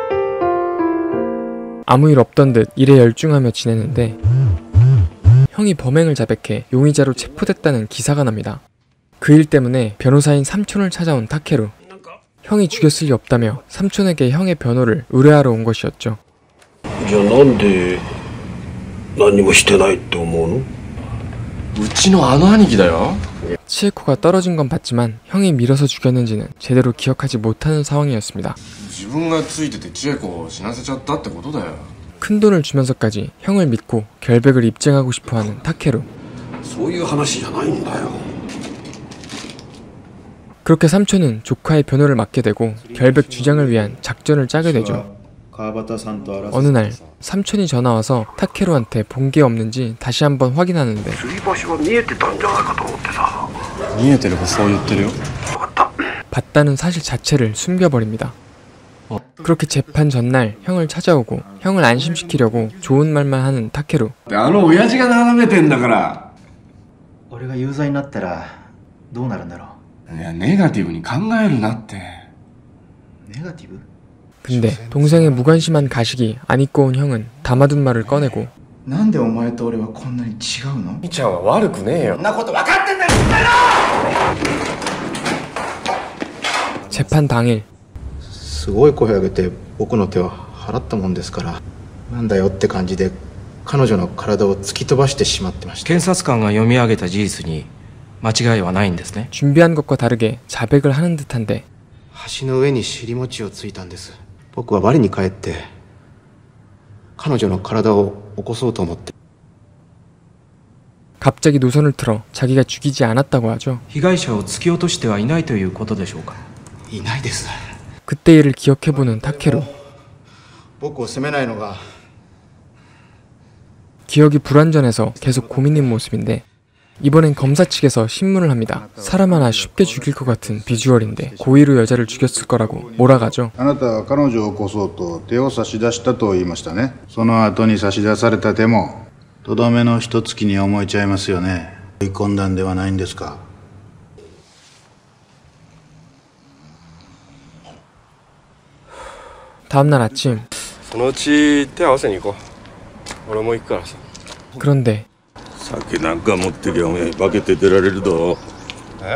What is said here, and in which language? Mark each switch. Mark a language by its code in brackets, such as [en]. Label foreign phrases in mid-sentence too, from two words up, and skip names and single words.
[ko] 아무 일 없던 듯 일에 열중하며 지내는데 형이 범행을 자백해 용의자로 체포됐다는 기사가 납니다. 그 일 때문에 변호사인 삼촌을 찾아온 타케루. 형이 죽였을 리 없다며 삼촌에게 형의 변호를 의뢰하러 온 것이었죠. [ja] じゃあなんで何にもしてないって思うの？うちのあの兄貴だよ。 [ko] 치에코가 떨어진 건 봤지만 형이 밀어서 죽였는지는 제대로 기억하지 못하는 상황이었습니다. [ja] 自分がついてて千恵子を死なせちゃったってことだよ。 [ko] 큰 돈을 주면서까지 형을 믿고 결백을 입증하고 싶어하는 타케루. [ja] そういう話じゃないんだよ。 [ko] 그렇게 삼촌은 조카의 변호를 맡게 되고 결백 주장을 위한 작전을 짜게 되죠. 어느 날 삼촌이 전화와서 타케루한테 본 게 없는지 다시 한번 확인하는데 [ja] 吊り橋が見えてたんじゃないかと思ってさ。見えてればそう言ってるよ。 [ko] 봤다는 사실 자체를 숨겨버립니다. 그렇게 재판 전날 형을 찾아오고 형을 안심시키려고 좋은 말만 하는 타케루. [ja] あの親父が眺めてんだから。俺が有罪になったらどうなるんだろう。いや、ネガティブに考えるなって。ネガティブ？ [ko] 근데 동생의 무관심한 가식이 안 잊고 온 형은 담아둔 말을 꺼내고 [ja] なんでお前と俺はこんなに違うの？みちゃんは悪くねえよ。そんなこと分かってんだよ。 [ko] 재판 당일 [ja] すごい声を上げて僕の手を払ったもんですから、なんだよって感じで彼女の体を突き飛ばしてしまってました。検察官が読み上げた事実に間違いはないんですね。 [ko] 준비한 것과 다르게 자백을 하는 듯한데 [ja] 橋の上に尻餅をついたんです。僕は我に返って彼女の体を起こそうと思って。 [ko] 갑자기 노선을 틀어 자기가 죽이지 않았다고 하죠. [ja] 被害者を突き落としてはいないということでしょうか。いないです。 [ko] 그때 일을 기억해보는 타케루. [ja] 僕を責めないのが [ko] 기억이 불완전해서 계속 고민인 모습인데 이번엔 검사 측에서 신문을 합니다. 사람 하나 쉽게 죽일 것 같은 비주얼인데 고의로 여자를 죽였을 거라고 몰아가죠. [ja] あなたは彼女を起こそうと手を差し出したと言いましたね。その後に差し出された手もとどめの一月に思えちゃいますよね。追い込んだんではないんですか。 [ko] 다음날 아침 [ja] そのうち手合わせに行こう。俺も行くからさ。 [ko] 그런데 [ja] 酒なんか持ってきゃおめえ化けて出られるぞ。え？